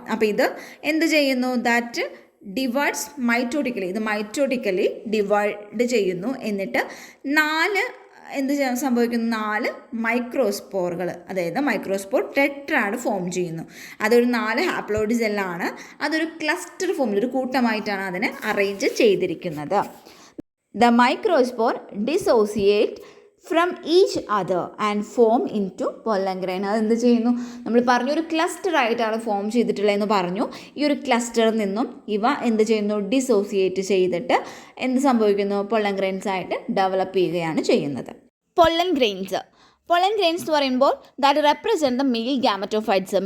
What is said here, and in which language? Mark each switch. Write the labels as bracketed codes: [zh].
[ml] അപ്പോൾ ഇത് എന്ത് ചെയ്യുന്നു, [en] that divides mitotically, [ml] ഇത് മൈറ്റോട്ടിക്കലി ഡിവൈഡ് ചെയ്യുന്നു. എന്നിട്ട് 4 സംഭവിക്കുന്നു, 4 മൈക്രോസ്പോറുകൾ, അതായത് മൈക്രോസ്പോർ ടെട്രാഡ് ഫോം ചെയ്യുന്നു. അതൊരു 4 ഹാപ്ലോയിഡ് സെല്ലാണ്. അതൊരു ക്ലസ്റ്റർ ഫോമിൽ, ഒരു കൂട്ടമായിട്ടാണ് അതിനെ അറേഞ്ച് ചെയ്തിരിക്കുന്നത്. [en] The microspore dissociate from each other and form into pollen grain. [ml] അത് എന്ത് ചെയ്യുന്നു, നമ്മൾ പറഞ്ഞു ഒരു ക്ലസ്റ്റർ ആയിട്ടാണ് ഫോം ചെയ്തിട്ടുള്ളതെന്ന് പറഞ്ഞു. ഈ ഒരു ക്ലസ്റ്ററിൽ നിന്നും ഇവ എന്ത് ചെയ്യുന്നു, ഡിസോസിയേറ്റ് ചെയ്തിട്ട് എന്ത് സംഭവിക്കുന്നു, പൊള്ളൻ ഗ്രെയിൻസ് ആയിട്ട് ഡെവലപ്പ് ചെയ്യുകയാണ് ചെയ്യുന്നത്. പൊള്ളൻ ഗ്രെയിൻസ് എന്ന് പറയുമ്പോൾ [en] That represent the male gametophytes.